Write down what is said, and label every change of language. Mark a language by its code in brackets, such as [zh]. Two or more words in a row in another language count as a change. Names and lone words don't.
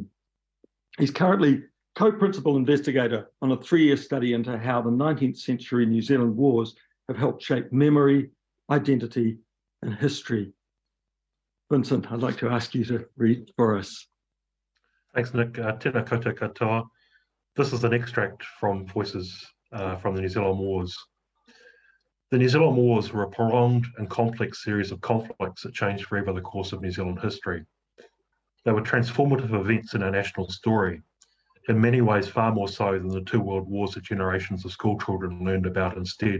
[en] He's currently co-principal investigator on a 3-year study into how the 19th century New Zealand wars have helped shape memory, identity, and history. Vincent, I'd like to ask you to read for us. Thanks, Nick. [mi] Tēnā koutou katoa. [en] This is an extract from Voices from the New Zealand Wars. The New Zealand Wars were a prolonged and complex series of conflicts that changed forever the course of New Zealand history. They were transformative events in our national story, in many ways far more so than the 2 world wars that generations of school children learned about instead.